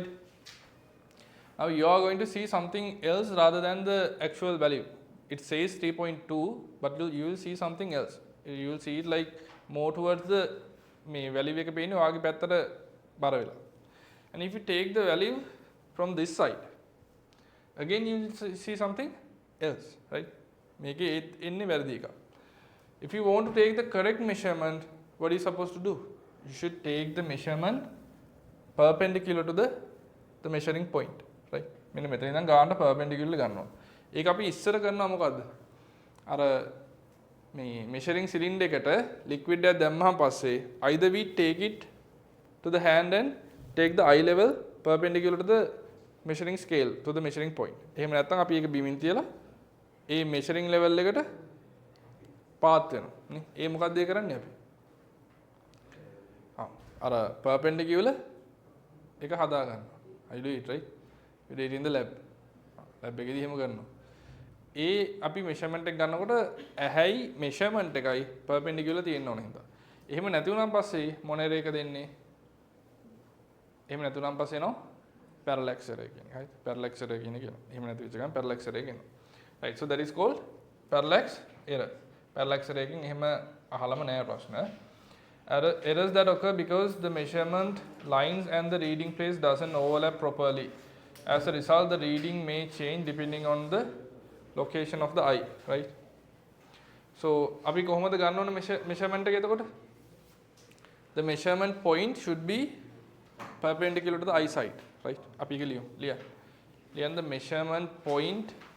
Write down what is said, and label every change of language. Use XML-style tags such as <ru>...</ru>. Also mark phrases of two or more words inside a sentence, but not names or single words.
<en>now you are going to see something else rather than the actual value. it says 3.2 but you will see something else. you will see it like more towards the value</en> <si>එක පේන්නේ ඔයාගේ පැත්තට බර වෙලා.</si> <en>and if you take the value from this side again you will see something else, right?</en> <si>මේකේ එන්නේ වැරදි එකක්.</si> <en>if you want to take the correct measurement, what are you supposed to do? you should take the measurement perpendicular to the measuring point, right?</en> <si>මෙන්න මෙතන ඉඳන් ගානට perpendicular ගන්නවා. ඒක අපි ඉස්සර කරනවා මොකද්ද? අර මේ measuring cylinder එකට liquid එකක් දැම්මහම පස්සේ</si> <en>either we take it to the hand and take the eye level perpendicular to the measuring scale to the measuring point.</en> <si>එහෙම නැත්නම් අපි ඒක බිමින් තියලා ඒ</si> <en>measuring level</en> <si>එකට පාත් වෙනවා නේ. ඒ මොකද්ද ඒ කරන්නේ අපි? අර perpendicular එක හදා ගන්නවා.</si> <en>I do it, right? you do it in the lab. lab</en> <si>එකේදී එහෙම කරනවා. ඒ අපි measurement එක ගන්නකොට ඇහැයි measurement එකයි perpendicular තියෙන්න ඕන හින්දා. එහෙම නැති වුණාන් පස්සේ මොන error එක දෙන්නේ? එහෙම නැති වුණාන් පස්සේ එනවා</si> <en>parallax error</en> <si>කියන්නේ. හරිද?</si> <en>parallax error</en> <si>කියන එක එනවා. එහෙම නැති වෙච්ච ගමන්</si> <en>parallax error</en> <si>එක එනවා.</si> <en>right, so that is called parallax error. parallax error</en> <si>එකකින් එහෙම අහලම නෑ ප්‍රශ්න.</si> <en>errors that occur because the measurement lines and the reading place doesn't overlap properly. as a result, the reading may change depending on the location of the eye, right?</en> <si>so අපි කොහොමද ගන්න ඕන measurement එක එතකොට?</si> <en>the measurement point should be perpendicular to the eye side, right?</en> <si>අපි ඒක ලියමු. ලියන්න</si> <en>the measurement point</en>